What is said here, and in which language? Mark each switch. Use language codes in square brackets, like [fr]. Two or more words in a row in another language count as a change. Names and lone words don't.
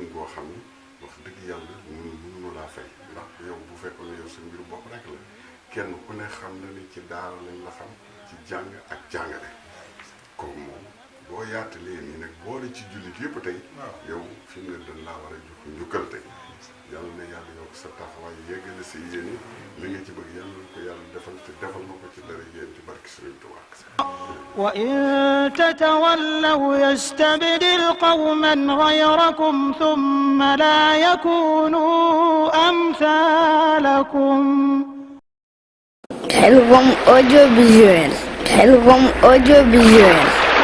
[wo] goo xam ni wax dëgg yàlla mënu laa fay ndax yow bu fekkoon ne yow sa mbiru bopp rek la kenn ku ne xam na ni ci daara lañ la xam ci jàng ak jàngale kooku moom boo yaatalee nii nag boole ci jullit yëpp tey yow fi mu ne dañ laa war a jox njukkal tey yàlla na yàlla yokk sa taxawaay yeggale sa yéene li nga ci bëgg yàlla na ko yàlla defal te defal ma ko ci dara yéen ci barke Sëriñ Tuubaa [ar] وإن تتولوا يستبدل قوما غيركم ثم لا يكونوا أمثالكم. [wo] Khelcom audiovisuel.